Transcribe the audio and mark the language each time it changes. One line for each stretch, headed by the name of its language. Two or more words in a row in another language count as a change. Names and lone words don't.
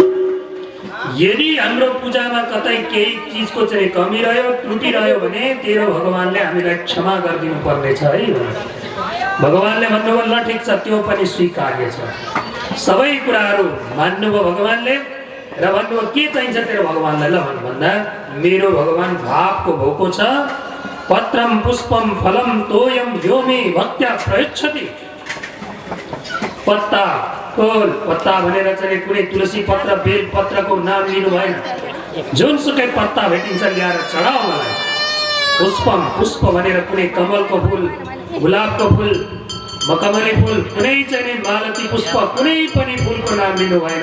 Nepali: यदि हाम्रो पूजामा कतै केही चिजको चाहिँ कमी रह्यो, त्रुटि रह्यो भने तेरो भगवानले हामीलाई क्षमा गरिदिनु पर्नेछ है। भगवानले भन्नुभयो ल ठिक छ, त्यो पनि स्वीकार्य छ। सबै कुराहरू मान्नुभयो भगवानले र भन्नुभयो के चाहिन्छ तेरो भगवानलाई? ल भन्दा मेरो भगवान भावको भोको छ।
Sanskrit: पत्रम पुष्पम फलम तोयम यो मे भक्त्या प्रयच्छति।
Nepali: पत्ता फूल, पत्ता भनेर चाहिँ कुनै तुलसी पत्र, बेल पत्रको नाम लिनु भएन। जुनसुकै पत्ता भेटिन्छ ल्याएर चढाऊ मलाई। पुष्पम, पुष्प भनेर कुनै कमलको फुल, गुलाबको फुल, मखमली फुल, कुनै चाहिँ मालती पुष्प, कुनै पनि फुलको नाम लिनु भएन।